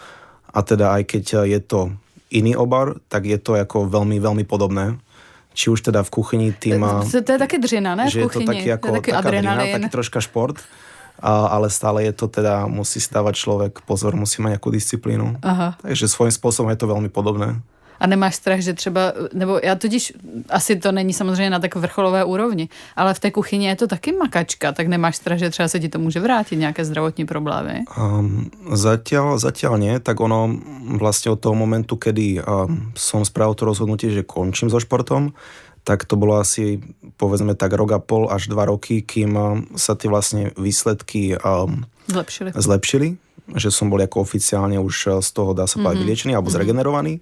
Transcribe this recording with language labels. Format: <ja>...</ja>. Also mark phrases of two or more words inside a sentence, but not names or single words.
<sk>A teda aj keď je to iný obor, tak je to ako veľmi, veľmi podobné. Či už teda v kuchyni tým...</sk> <cs>To je také dřina, ne?</cs> <sk>Že je to taký adrenalín. Taký troška šport. Ale stále je to teda, musí si dávať človek pozor, musí mať nejakú disciplínu. Takže svojím spôsobom je to veľmi podobné.</sk> <cs>A nemáš strach, že třeba, nebo já totiž, asi to není samozřejmě na tak vrcholové úrovni, ale v té kuchyni je to taky makačka, tak nemáš strach, že třeba se ti to může vrátit, nějaké zdravotní problémy?</cs> <sk>Zatiaľ nie, tak ono vlastne od toho momentu, kedy som spravil to rozhodnutie, že končím so športom, tak to bolo asi, povedzme tak, 1,5 až 2 roky, kým sa tie vlastne výsledky zlepšili, že som bol ako oficiálne už z toho, dá sa povedať, vyliečený alebo zregenerovaný.</sk>